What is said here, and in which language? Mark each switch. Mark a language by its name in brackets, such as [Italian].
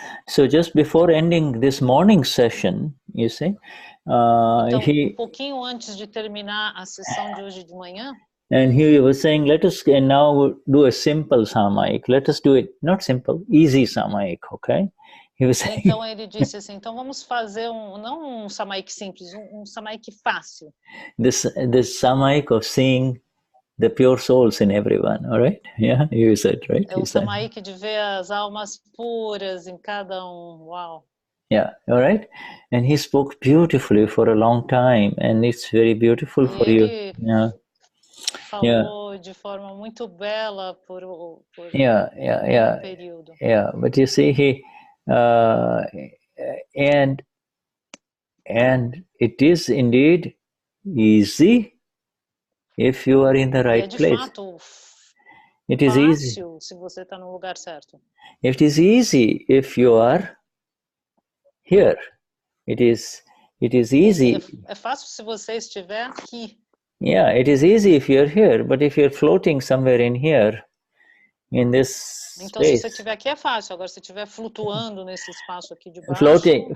[English] So just before ending this morning session, you see, [Portuguese] então, pouquinho antes de terminar a sessão de hoje de manhã. [English] And he was saying, let us now do a simple Samaik. Let us do it, not simple, easy Samaik, okay? He was saying, [Portuguese] então ele disse assim, então vamos fazer não um Samaik simples, um Samaik fácil. [English] This Samaik of seeing the pure souls in everyone, all right? Yeah, you said, right? [Portuguese] É o Samaik de ver as almas puras em cada Wow. [English] Yeah, all right? And he spoke beautifully for a long time, and it's very beautiful for you. Yeah. [Portuguese] Falou de forma muito bela por [English] yeah, [Portuguese] período. [English] Yeah, but you see, he and it is indeed easy if you are in the right place. [Portuguese] Fato, [English] it is easy [Portuguese] se você está no lugar certo. [English] It is easy if you are here. It is easy. [Portuguese] É fácil se você estiver aqui. [English] Yeah, it is easy if you're here, but if you're floating somewhere in here, in this [Portuguese] então, [English] space, [Portuguese] se você estiver aqui é fácil. Agora, se estiver flutuando nesse espaço aqui de baixo,